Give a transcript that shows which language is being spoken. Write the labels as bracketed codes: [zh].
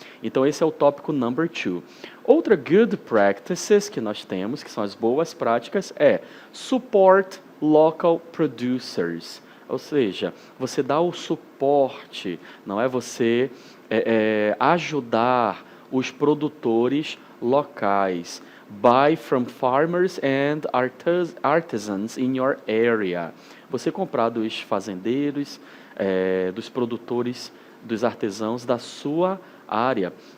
[pt] Então esse é o tópico number 2. Outra [en] good practices [pt] que nós temos, que são as boas práticas, é [en] support local producers. [pt] Ou seja, você dá o suporte, não é, você ajudar os produtores locais. [en] Buy from farmers and artisans in your area. [pt] Você comprar dos fazendeiros, dos produtores, dos artesãos da sua área.